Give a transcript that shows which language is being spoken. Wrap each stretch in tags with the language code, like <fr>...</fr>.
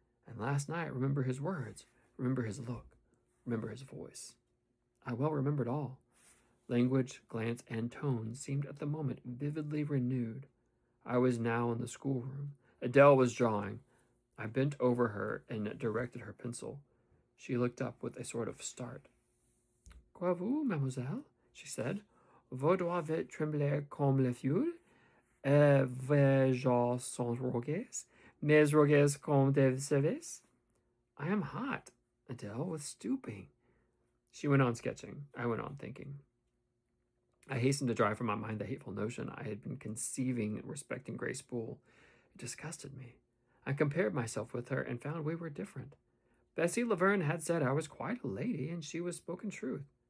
<en>And last night, remember his words, remember his look, remember his voice. I well remembered all. Language, glance, and tone seemed at the moment vividly renewed. I was now in the schoolroom. Adele was drawing. I bent over her and directed her pencil. She looked up with a sort of start.</en> <fr>"Qu'avez-vous, mademoiselle?"</fr> <en>she said.</en> <fr>"Vos doigts trembler comme les feuilles, et vos joues sont rouges, mes rouges comme des cerveaux."</fr> <en>"I am hot, Adele, with stooping." She went on sketching. I went on thinking. I hastened to drive from my mind the hateful notion I had been conceiving respecting Grace Poole. It disgusted me. I compared myself with her and found we were different. Bessie Laverne had said I was quite a lady, and she was spoken truth.</en>